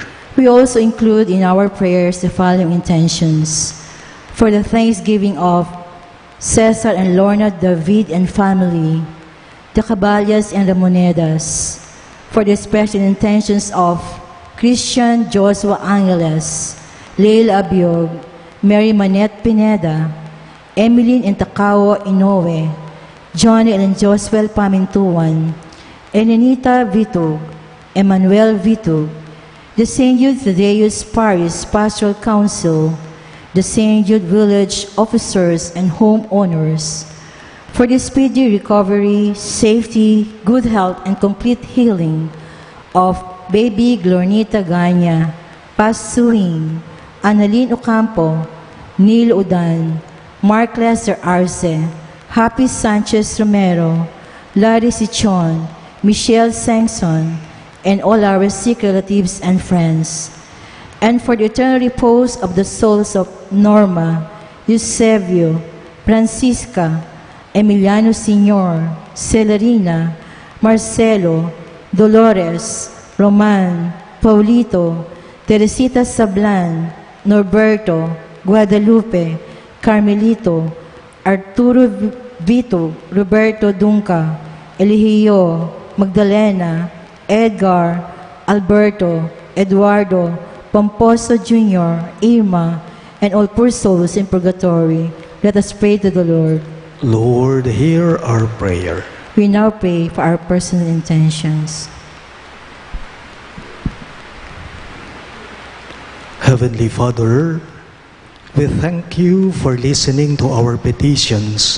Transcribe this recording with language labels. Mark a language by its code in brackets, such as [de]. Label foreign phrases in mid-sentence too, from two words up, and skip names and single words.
[en] We also include in our prayers the following intentions: for the thanksgiving of Cesar and Lorna David and family, the Caballas and Ramonedas, for the special intentions of Christian Joshua Angeles, Leila Abiog, Mary Manette Pineda, Emeline Intacao Inoue, Johnny and Josuel Pamintuan, Enenita Vitug, Emmanuel Vitug, the St. Jude Thaddeus Parish Pastoral Council, the St. Jude Village officers and homeowners, for the speedy recovery, safety, good health, and complete healing of baby Glornita Ganya, Paz Suling, Annalyn Ocampo, Neil Udan, Mark Lester Arce, Happy Sanchez Romero, Larry Sichon, Michelle Sangson, and all our sick relatives and friends, and for the eternal repose of the souls of Norma, Eusebio, Francisca, Emiliano Sr., Celerina, Marcelo, Dolores, Roman, Paulito, Teresita Sablan, Norberto, Guadalupe, Carmelito, Arturo Vito, Roberto Dunca, Eligio, Magdalena, Edgar, Alberto, Eduardo, Pomposo Jr., Irma, and all poor souls in purgatory. Let us pray to the Lord. Lord, hear our prayer. We now pray for our personal intentions. Heavenly Father, we thank you for listening to our petitions.